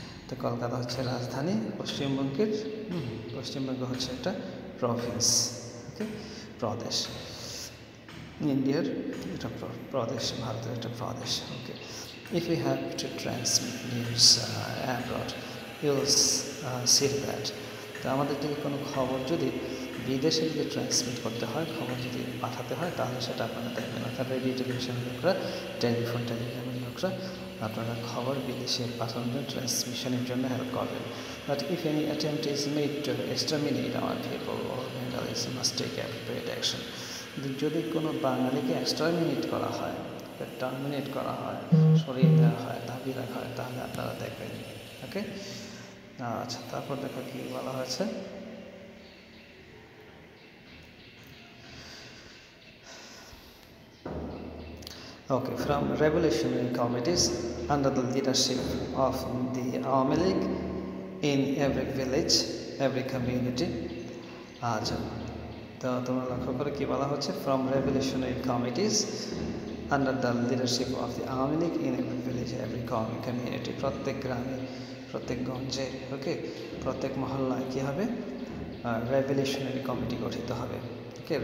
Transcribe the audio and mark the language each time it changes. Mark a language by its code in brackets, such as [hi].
[bn] তো কলকাতা হচ্ছে রাজধানী, পশ্চিমবঙ্গের পশ্চিমবঙ্গ হচ্ছে একটা প্রভিন্স, ওকে, প্রদেশ। ইন্ডিয়ার এটা প্রদেশ, ভারতের একটা প্রদেশ, ওকে। [en] If we have to transmit news abroad, you'll see that. [bn] তো আমাদের যদি কোনো খবর যদি বিদেশে যদি ট্রান্সমিট করতে হয়, খবর যদি পাঠাতে হয়, তাহলে সেটা আপনারা দেখবেন। অর্থাৎ রেডিও টেলিভিশনের লোকরা, টেলিগ্রামের লোকরা আপনারা খবর বিদেশে পাঠানোর জন্য, ট্রান্সমিশনের জন্য হেল্প করবেন। [en] But if any attempt is made to exterminate our people or Bengalis must take appropriate action. [bn] যদি কোনো বাঙালিকে এক্সটারমিনেট করা হয়, টার্মিনেট করা হয়, সরিয়ে দেওয়া হয়, দাবি রাখা হয়, তাহলে আপনারা দেখবেন, ওকে। আচ্ছা, তারপর দেখো কি বলা হয়েছে। [en] Okay, from revolutionary committees under the leadership of the Awami League in every village, every community. [bn] আচ্ছা, তো তোমরা লক্ষ্য করে কি বলা হচ্ছে, [en] from revolutionary committees under the leadership of the Awami League in every village, every community. [bn] প্রত্যেক গ্রামে, প্রত্যেক গঞ্জে, ওকে, প্রত্যেক মহল্লায় কী হবে, রেভলিউশনারি কমিটি গঠিত হবে, ওকে।